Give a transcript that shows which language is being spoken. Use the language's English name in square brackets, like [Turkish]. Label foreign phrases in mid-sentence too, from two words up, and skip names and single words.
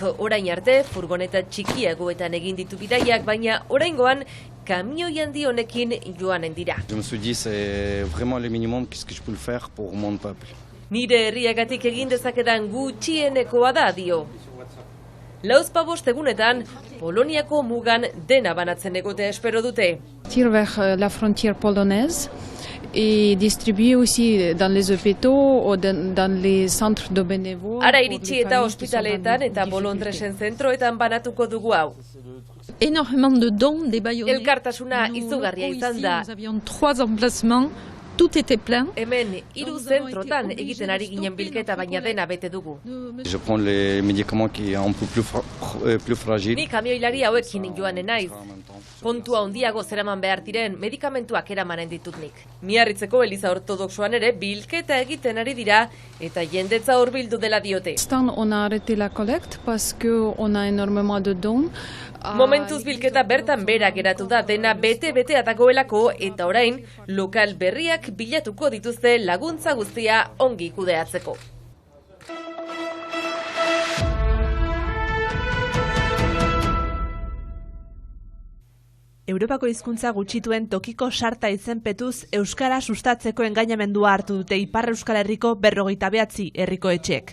[Basque] Orain arte, furgoneta txikiagoetan egin ditu bidaiak, baina oraingoan kamioi handi honekin joanen dira. Nire herriagatik egin dezakedan gutxienekoa da dio. Lauzpabost egunetan, Poloniako mugan dena banatzen egotea espero dute. [French] La frontière polonaise et distribuer aussi dans les hôpitaux ou dans les centres de bénévoles. [Basque] Ara iritsi eta ospitaleetan eta bolondresen zentroetan banatuko dugu hau. [French] Énormément de dons des Bayonnais. [Basque] Elkartasuna izugarria izan da. [French] Nous avions 3 emplacements. Tout était plein. [Basque] Hemen 3 zentrotan egiten ari ginen bilketa, baina dena bete dugu. [French] Je prends les médicaments qui sont un peu plus fragiles. [Basque] Ni kamioilari hauekin joanen naiz. Kontua handiago zeraman behar diren medikamentuak eramanen ditut nik. Miarritzeko Eliza Ortodoxoan ere bilketa egiten ari dira eta jendetza hurbildu dela diote. [French] On a arrêté la collecte parce que on a énormément de dons. [Basque] Momentuz bilketa bertan bera geratu da, dena bete-bete atagoelako eta orain lokal berriak Herritarrek bilatuko dituzte laguntza guztia ongi kudeatzeko. Europako hizkuntza gutxituen tokiko sarta izenpetuz euskara sustatzeko engainamendua hartu dute Ipar Euskal Herriko 59 herriko etxeek.